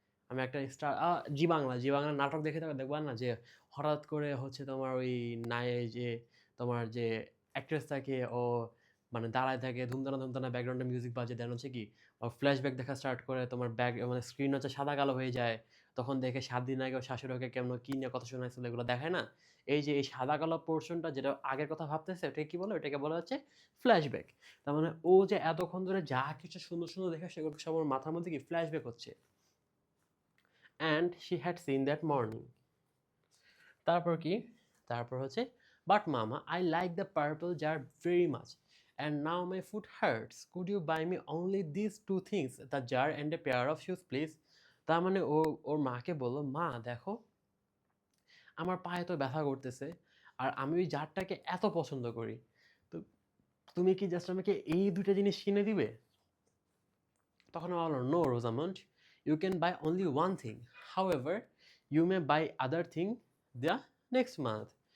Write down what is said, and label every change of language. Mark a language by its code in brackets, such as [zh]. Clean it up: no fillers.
[bn] আমি একটা স্টার জি বাংলা নাটক দেখে থাকো, দেখবা না যে হঠাৎ করে হচ্ছে তোমার ওই নায়ে যে তোমার যে অ্যাক্ট্রেস থাকে ও মানে দাঁড়ায় থাকে, ধুমধানা ধুমধানা ব্যাকগ্রাউন্ডে মিউজিক বাজে, দেন হচ্ছে কি ফ্ল্যাশব্যাক দেখা স্টার্ট করে, তোমার ব্যাক মানে স্ক্রিন হচ্ছে সাদা কালো হয়ে যায়। তখন দেখে 7 দিন আগে ওর শাশুড়িকে কেমন কি নিয়ে কথা শোনাইছিল এগুলো দেখায় না। এই যে এই সাদা কালো পোর্শনটা যেটা আগের কথা ভাবতেছে ওটাকে কি বলে, ওটাকে বলা হচ্ছে ফ্ল্যাশব্যাক। তার মানে ও যে এতক্ষণ ধরে যা কিছু সুন্দর সুন্দর দেখে সেগুলো সব ওর মাথার মধ্যে কি ফ্ল্যাশব্যাক হচ্ছে। [en] and she had seen that morning. [bn] তারপর কি, তারপর হচ্ছে [en] but mama I like the purple jar very much and now my foot hurts, could you buy me only these 2 things, the jar and a pair of shoes please. [bn] তার মানে ও ওর মাকে বললো, মা দেখো আমার পায়ে তো ব্যথা করতেছে, আর আমি ওই জারটাকে এত পছন্দ করি, তো তুমি কি জাস্ট আমাকে এই 2টা জিনিস কিনে দিবে। তখন ও বললো, [en] No Rosamond, you can buy only one thing, however you may buy other thing the next month.